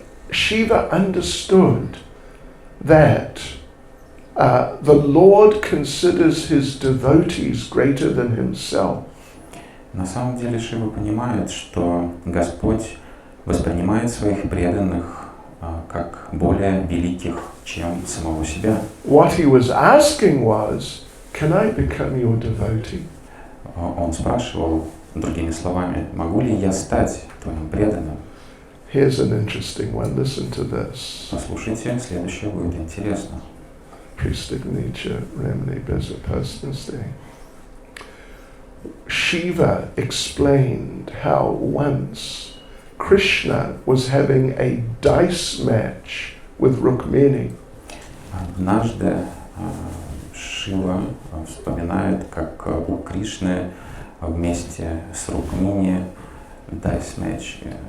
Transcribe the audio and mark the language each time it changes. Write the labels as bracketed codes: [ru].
[en] Shiva understood that the Lord considers his devotees greater than himself. [ru] На самом деле Шива понимает, что Господь воспринимает своих преданных как более великих, чем самого себя. [en] What he was asking was, can I become your devotee? [ru] Он спрашивал, другими словами, могу ли я стать твоим преданным? [en] Here's an interesting one. Listen to this. [ru] Послушайте, следующее будет интересно. Pristignicha Ramani Bezapasnasti. [en] Shiva explained how once Krishna was having a dice match with Rukmini. [ru] Однажды Шива вспоминает, как у Кришны вместе с Рукмини [en] dice match.